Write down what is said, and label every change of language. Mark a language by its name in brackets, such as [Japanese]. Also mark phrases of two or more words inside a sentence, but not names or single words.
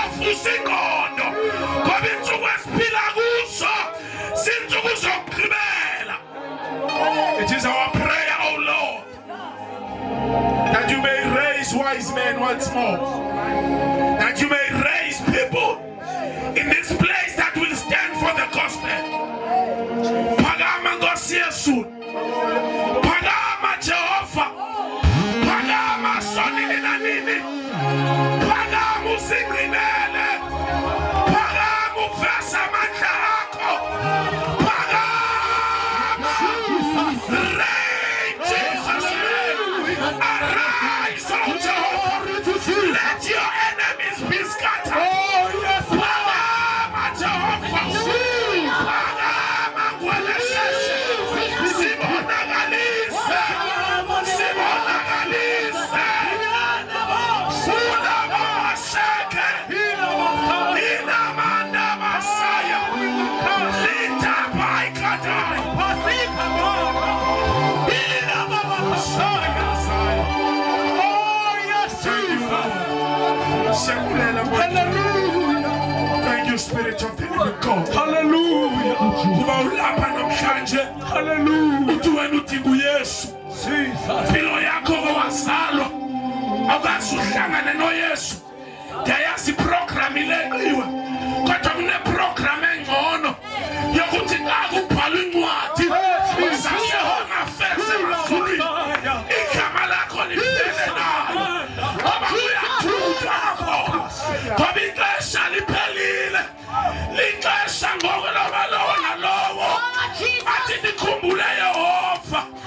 [Xhosa] usingqondo ngoba insuku esiphila kuzo sinsuku zokugqibela. [English] It is our prayer, oh Lord, that you may raise wise men once more, that you may raise people in this place that will stand for the gospel. [Xhosa] Phakama Nkosi Yesu, phakama Jehova, phakama sonini na nini, phakama usigcinele, phakama uveze amandla akho, phakama. [English] Reign, Jesus, reign. Arise, oh Jehovah. Let your enemies be scattered. [Xhosa] Phakama Jehova, phakama kwelesheshe, sibonakalise, sibonakalise. Ulabasheke, inamanda masaya, litapai kadai, inamabashaya saya. [English] Oh yes, Jesus. Hallelujah. Thank you, Spirit of the living God. [Xhosa] Hallelujah. Kuba ulapha namhlanje. Hallelujah. Uthi wena udinga uYesu. Jesus. Impilo yakho owazalwa awukazi uhlangane noYesu. Ndiyayazi iprogram ileqiwe kodwa kuneprogram engcono yokuthi xa kubhalwa incwadi zasehona fese emazulwini igama lakho livele nalo ngoba kuyathutha khona ngoba ixesha liphelile, lixesha ngoku loba lowo nalowo athi ndikhumbule Yehova.